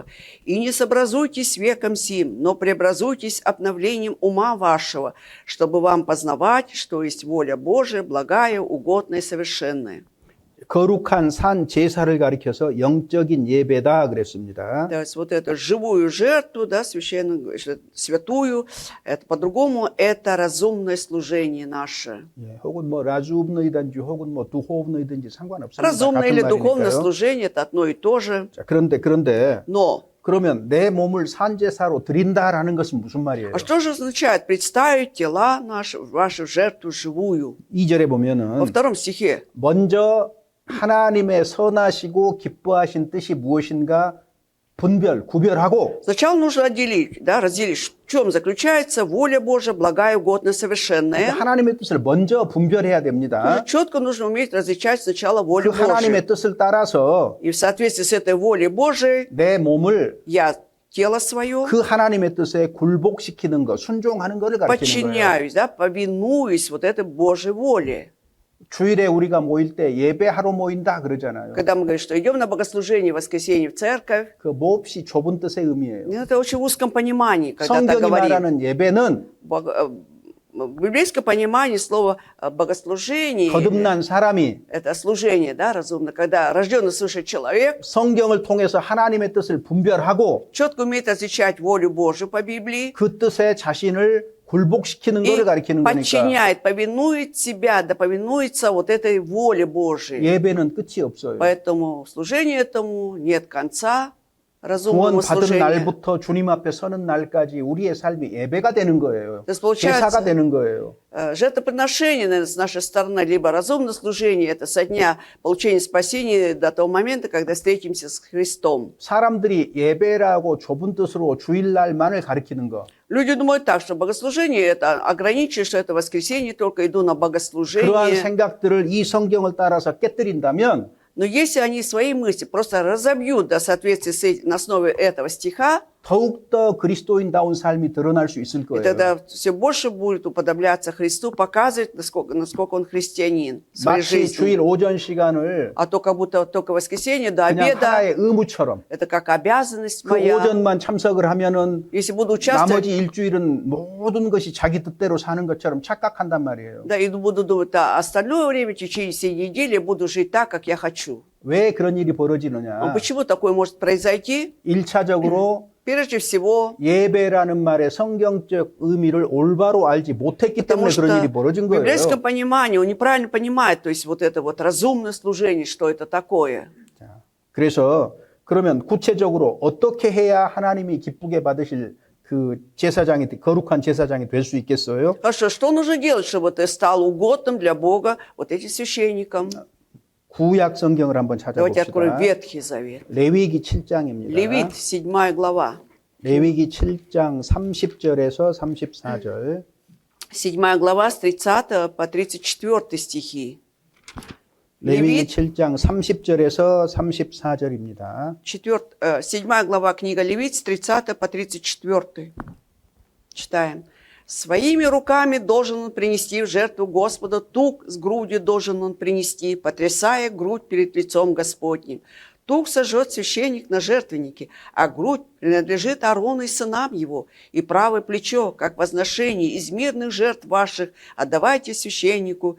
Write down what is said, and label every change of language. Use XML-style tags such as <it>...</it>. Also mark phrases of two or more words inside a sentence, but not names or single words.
<ru>И не сообразуйтесь веком сим, но преобразуйтесь обновлением ума вашего, чтобы вам познавать, что есть воля Божия, благая, угодная и совершенная».</ru> <ko>거룩한 산 제사를 가리켜서 영적인 예배다 그랬습니다.</ko> <ru>То есть вот эту живую жертву, да, священную, святую, это по-другому, это разумное служение наше.</ru> <ko>예, 혹은 뭐 라주업너이든지 혹은 뭐 두호업너이든지 상관없습니다.</ko> <ru>Разумное или духовное</ru> <ko>말이니까요.</ko> <ru>служение, это одно и то же.</ru> <ko>자, 그런데</ko> <ru>Но,</ru> <ko>그러면 내 몸을 산제사로 드린다라는 것은 무슨 말이에요?</ko> <ru>а что же означает представить тела наши, вашу жертву живую?</ru> <ko>2절에 보면은</ko> <ru>Во втором стихе.</ru> <ko>먼저 하나님의 선하시고 기뻐하신 뜻이 무엇인가 구별하고</ko> <ru>Сначала нужно отделить, да, разделить, чем заключается воля Божия, благая, угодная,</ru> <ko>근데</ko> <ru>совершенная.</ru> <ko>하나님의 뜻을 먼저 분별해야 됩니다.</ko> <ru>Четко нужно уметь различать сначала</ru> <ko>그</ko> <ru>волю Божию.</ru> <ko>하나님의 뜻을 따라서</ko> <ru>И в соответствии с этой волей Божией</ru> <ko>내 몸을</ko> <ru>я тело свое</ru> <ko>그 하나님의 뜻에 굴복시키는 것, 순종하는 것을 가르치는 거예요.</ko> <ru>подчиняюсь, да, повинуюсь вот этой Божьей воле.</ru> <ko>주일에 우리가 모일 때 예배하러 모인다 그러잖아요.</ko> <ru>Когда мы говорим, что идем на богослужение в воскресенье в церковь,</ru> <ko>그 몹시 좁은 뜻의 의미예요.</ko> <ru>это очень в узком понимании, когда так</ru> <ko>성경이</ko> <ru>говорим.</ru> <ko>말하는 예배는</ko> <ru>В библейском понимании слова богослужение,</ru> <ko>거듭난 사람이</ko> <ru>это служение, да, разумно, когда рожденный свыше человек</ru> <ko>성경을 통해서 하나님의 뜻을 분별하고</ko> <ru>четко умеет различать волю Божию по Библии</ru> <ko>그 뜻에 자신을 굴복시키는</ko> <ru>и</ru> <ko>것을 가리키는 거니까</ko> <ru>подчиняет, повинует себя, да повинуется вот этой воле Божией.</ru> <ko>예배는 끝이 없어요.</ko> <ru>Поэтому служению этому нет конца, разумному</ru> <ko>구원받은</ko> <ru>служению.</ru> <ko>날부터 주님 앞에 서는 날까지 우리의 삶이 예배가 되는 거예요.</ko> <ru>То есть получается,</ru> <ko>제사가 되는 거예요.</ko> <ru>жертвоприношение, наверное, с нашей стороны, либо разумное служение, это со дня получения спасения до того момента, когда встретимся с Христом.</ru> <ko>사람들이 예배라고 좁은 뜻으로 주일날만을 가리키는 거.</ko> <ru>Люди думают так, что богослужение это ограничено, что это воскресенье, только иду на</ru> <ko>그러한</ko> <ru>богослужение.</ru> <ko>생각들을 이 성경을 따라서 깨뜨린다면</ko> <ru>Но если они свои мысли просто разобьют до соответствия на основе этого стиха,</ru> <ko>더욱더 그리스도인다운 삶이 드러날 수 있을</ko> <ru>и</ru> <ko>거예요.</ko> <ru>тогда все больше будет уподобляться Христу, показывать, насколько он христианин в своей</ru> <ko>마치</ko> <ru>жизни.</ru> <ko>주일 오전 시간을</ko> <ru>А то как будто только воскресенье до</ru> <ko>그냥</ko> <ru>обеда,</ru> <ko>하나의 의무처럼</ko> <ru>это как обязанность</ru> <ko>그</ko> <ru>моя.</ru> <ko>오전만 참석을 하면은</ko> <ru>Если буду участвовать,</ru> <ko>나머지 일주일은 모든 것이 자기 뜻대로 사는 것처럼 착각한단 말이에요.</ko> <ru>да, и буду думать, а остальное время, в течение всей недели, буду жить так, как я хочу.</ru> <ko>왜 그런 일이</ko> <ru>Но</ru> <ko>벌어지느냐?</ko> <ru>почему такое может произойти?</ru> <ko>1차적으로</ko> <ru>Прежде всего,</ru> <ko>예배라는 말의 성경적 의미를 올바로 알지 못했기</ko> <ru>потому</ru> <ko>때문에</ko> <ru>что</ru> <ko>그런 일이 벌어진</ko> <ru>в</ru> <ko>거예요.</ko> <ru>библейском понимании он неправильно понимает, то есть вот это вот разумное служение, что это такое.</ru> <ko>자, 그래서 그러면 구체적으로 어떻게 해야 하나님이 기쁘게 받으실 그 제사장이 거룩한 제사장이 될 수 있겠어요?</ko> <ru>Хорошо, что нужно делать, чтобы ты стал угодным для Бога вот этим священникам?</ru> <ko>구약 성경을 한번</ko> <ru>Давайте откроем</ru> <ko>찾아봅시다.</ko> <ru>Ветхий Завет.</ru> <ko>레위기 7장입니다.</ko> <ru>Левит, 7 глава.</ru> <ko>레위기 7장 30절에서 34절.</ko> <ru>7 глава с 30 по 34 стихи.</ru> <ko>레위기</ko> <ru>Левит,</ru> <ko>7장 30절에서 34절입니다.</ko> <ru>7 глава книга Левит с 30 по 34. Читаем. «Своими руками должен он принести в жертву Господа, тук с грудью должен он принести, потрясая грудь перед лицом Господним. Тук сожжет священник на жертвеннике, а грудь принадлежит Аарону и сынам его, и правое плечо, как возношение из мирных жертв ваших, отдавайте священнику.</ru>